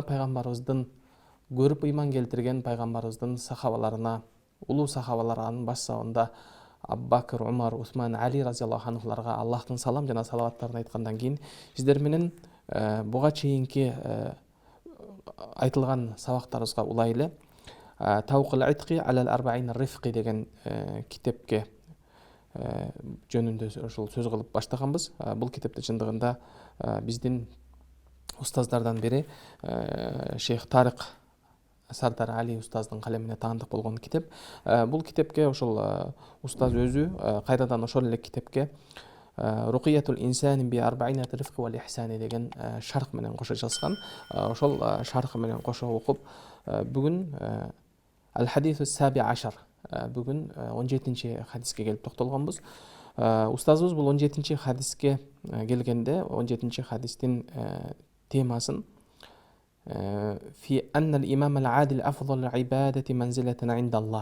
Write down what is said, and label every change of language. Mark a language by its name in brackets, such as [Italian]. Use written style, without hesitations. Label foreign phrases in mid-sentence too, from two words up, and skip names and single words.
[Kyrgyz] пайгамбарыбыздын көрүп ыйман келтирген пайгамбарыбыздын сахабаларына, улуу сахабалар, анын баш сабында Абу Бакр, Умар, Усман, Али разияллаху анхуларга Аллахтын салам жана салаваттарын айткандан кийин сиздер менен буга чейинки айтылган сабактарыбызга улайлы Тавкул Итқи алал арбаин рифқи деген китепке жөнүндө ошол сөз кылып баштаганбыз. Бул китепте чындыгында биздин устаздардан бири Шейх Тарык Сардар Али устаздын калемине таандык болгон китеп. Бул китепке ошол устаз өзү кайрадан ошол эле китепке Руқиятул инсани би арбаинат рифқи вал ихсани деген шарх менен кошо жазган. Ошол шархы менен кошо окуп бүгүн [Arabic] الحديث السابع عشر, [Kyrgyz] бүгүн 17-чи хадиске келип токтолгонбуз. Устазыбыз бул 17-чи хадиске келгенде 17-чи хадистин темасын [Arabic] في أن الإمام العادل أفضل العباد منزلة عند الله.